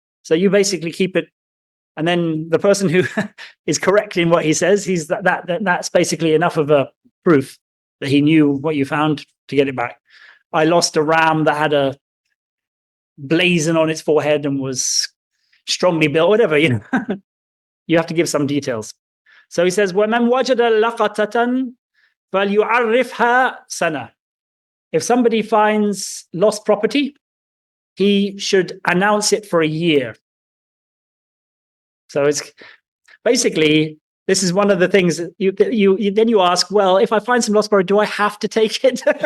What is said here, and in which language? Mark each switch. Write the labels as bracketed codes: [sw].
[en] So you basically keep it. And then the person who is correct in what he says, that's basically enough of a proof that he knew what you found to get it back. I lost a ram that had a blazon on its forehead and was strongly built, whatever, you have to give some details. So he says, [ar] وَمَنْ وَجَدَ لَقَطَةً فَلْيُعَرِّفْهَا سَنَةً. [en] If somebody finds lost property, he should announce it for a year. So it's basically, this is one of the things that you ask, well, if I find some lost property, do I have to take it?